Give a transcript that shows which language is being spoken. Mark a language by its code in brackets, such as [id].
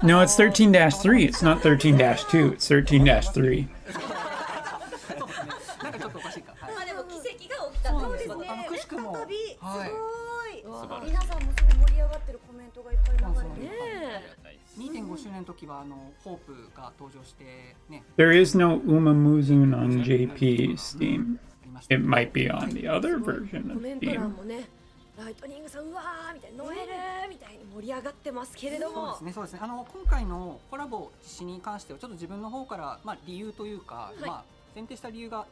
[en] No, it's 13-3. It's not 13-2. It's 13-3. [ja] そうですね。なんかちょっとおかしいか。はい。まあでも奇跡が起きたということで、くしくも。再びすごはいい。皆さんもすごい盛り上がってるコメントがいっぱい流れてね。 2.5周年の時はホープが登場してね。 [en] There is no Umamuzun on JP Steam. It might be on the other version [ja] コ [en] of [ja] メント欄 [en] Steam. [ja] もね、ライトニングさんうわーみたいな、ノエルみたいに盛り上がってますけれども、そうですね、そうですね。今回のコラボ実施に関してはちょっと自分の方から理由というか、前提した理由が